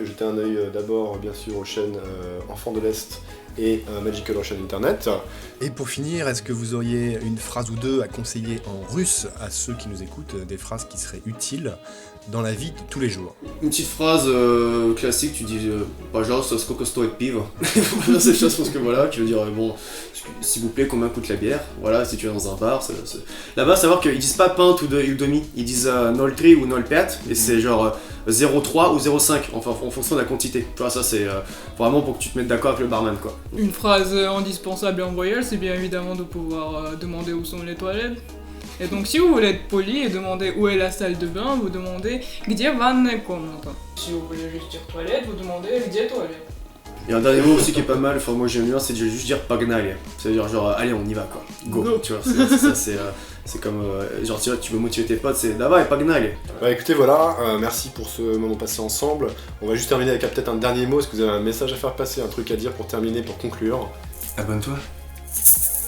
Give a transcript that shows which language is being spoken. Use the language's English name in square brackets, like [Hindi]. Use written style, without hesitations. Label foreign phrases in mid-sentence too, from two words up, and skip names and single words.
[French] Jetez un œil d'abord bien sûr aux chaînes Enfants de l'Est et Magical en chaîne internet. Et pour finir, est-ce que vous auriez une phrase ou deux à conseiller en russe à ceux qui nous écoutent, des phrases qui seraient utiles dans la vie de tous les jours? Une petite phrase classique, tu dis [Russian] Pожалуйста, сколько стоит пиво? [French] C'est chose parce que voilà, tu veux dire bon, s'il vous plaît, combien coûte la bière? Voilà, si tu es dans un bar, là-bas, savoir qu'ils disent pas pint ou demi, ils disent 0,3 ou 0,4 et c'est genre 0,3 ou 0,5 enfin en fonction de la quantité. Tu vois, ça c'est vraiment pour que tu te mettes d'accord avec le barman quoi. Une phrase indispensable en voyage, c'est bien évidemment de pouvoir demander où sont les toilettes. Et donc si vous voulez être poli et demander où est la salle de bain, vous demandez [Russian] где ванная комната. [French] Si vous voulez juste dire toilette, vous demandez где toilette. Et un dernier mot aussi qui est pas mal, enfin moi j'aime bien, c'est de juste dire pagnali. C'est-à-dire genre allez on y va quoi. Go. Tu vois, c'est comme genre tu veux motiver tes potes, c'est [Russian] давай поехали. [French] Bah écoutez voilà, merci pour ce moment passé ensemble. On va juste terminer avec peut-être un dernier mot, est-ce que vous avez un message à faire passer, un truc à dire pour terminer, pour conclure?